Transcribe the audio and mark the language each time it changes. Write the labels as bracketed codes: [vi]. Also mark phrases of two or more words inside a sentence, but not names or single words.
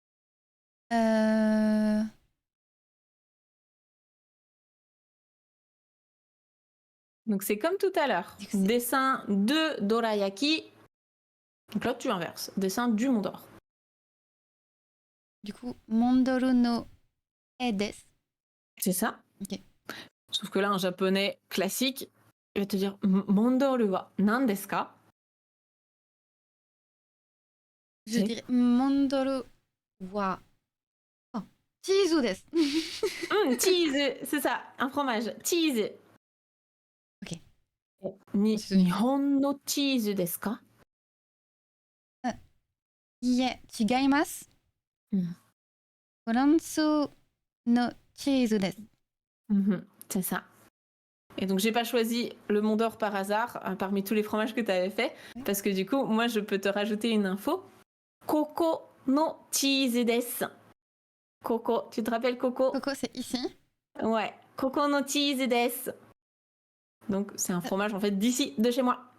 [fr] Donc c'est comme tout à l'heure. Dessin de dorayaki. Donc là, tu inverses. Dessin du Mont d'Or. Du coup, [ja] モンドールの絵です. [fr] C'est ça. Ok. Sauf que là, un japonais classique, il va te dire [ja] モンドールは何ですか? [fr] Je dirais [ja] モンドールはチーズです. [fr] Cheese, c'est ça, un fromage. Cheese. Ok. [ja] 日本のチーズですか? いいえ、違います. フランスのチーズです. [fr] C'est ça. Et donc, j'ai pas choisi le Mont d'Or par hasard parmi tous les fromages que tu avais fait, parce que du coup, moi, je peux te rajouter une info. [ja] ここのチーズです. [fr] Coco, tu te rappelles Coco? Coco, c'est ici. Ouais, [ja] ここのチーズです. [fr] Donc, c'est un fromage en fait d'ici, de chez moi.